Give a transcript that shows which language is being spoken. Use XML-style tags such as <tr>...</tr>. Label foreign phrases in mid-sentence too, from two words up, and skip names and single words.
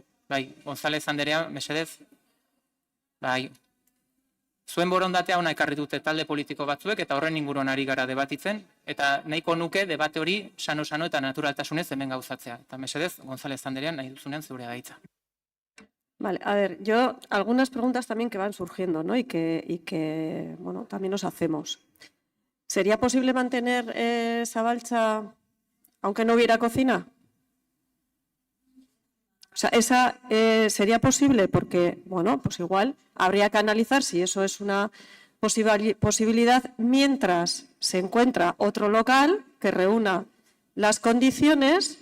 <eu>Bai, González Anderea, mesedez. Bai, zuen borondatea ona ekarri dute talde politiko batzuek, eta horren inguruan ari gara debatitzen, eta nahiko nuke debate hori sano-sano eta naturaltasunez hemen gauzatzea. Eta mesedez, González Anderea, nahi duzunean zeure gaitza.</eu> <es>Vale, a ver, yo algunas preguntas también que van surgiendo, ¿no? Y que bueno, también nos hacemos. ¿Sería posible mantener Zabaltza aunque no hubiera cocina? O sea, esa sería posible porque, bueno, pues igual habría que analizar si eso es una posibilidad mientras se encuentra otro local que reúna las condiciones</es>